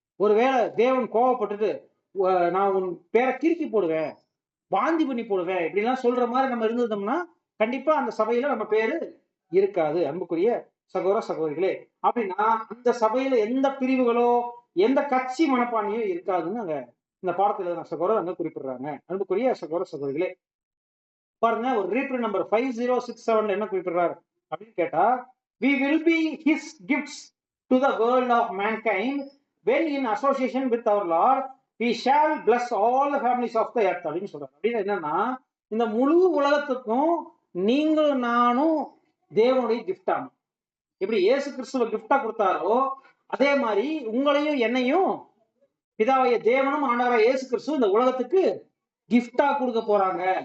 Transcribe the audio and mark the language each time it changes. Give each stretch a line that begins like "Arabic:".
Tamil: ஒருவேளை தேவன் கோவப்பட்டுட்டு நான் உன் பேரை கிறுக்கி போடுவேன், வாந்தி பண்ணி போடுவேன், இப்படிலாம் சொல்ற மாதிரி நம்ம இருந்தோம்னா கண்டிப்பா அந்த சபையில நம்ம பேரு இருக்காது. அன்புக்குரிய சகோதர சகோதரிகளே, அப்படின்னா அந்த சபையில எந்த பிரிவுகளோ எந்த கட்சி மனப்பான்மையோ இருக்காதுன்னு அங்க இந்த பாடத்துல சகோதரர் அங்க குறிப்பிடுறாங்க. அன்புக்குரிய சகோதர சகோதரிகளே, பாருங்க, ஒரு ரீப்ரிண்ட் நம்பர் 5067 என்ன குறிப்பிடுறாரு அப்படின்னு கேட்டா,
English: we will be his gifts to the world of mankind when in association with our Lord we shall bless all the families of the earth
Tamil: அப்படின்னு சொல்றாரு. அப்படின்னு என்னன்னா, இந்த முழு உலகத்துக்கும் நீங்களும் நானும் தேவனுடைய கிஃப்ட் ஆகும். எப்படி இயேசு கிறிஸ்துவ கிஃப்டா கொடுத்தாரோ அதே மாதிரி உங்களையும் என்னையும் பிதாவைய தேவனும் ஆண்டவராய் இயேசு கிறிஸ்து இந்த உலகத்துக்கு கிஃப்டா கொடுக்க போறாங்க.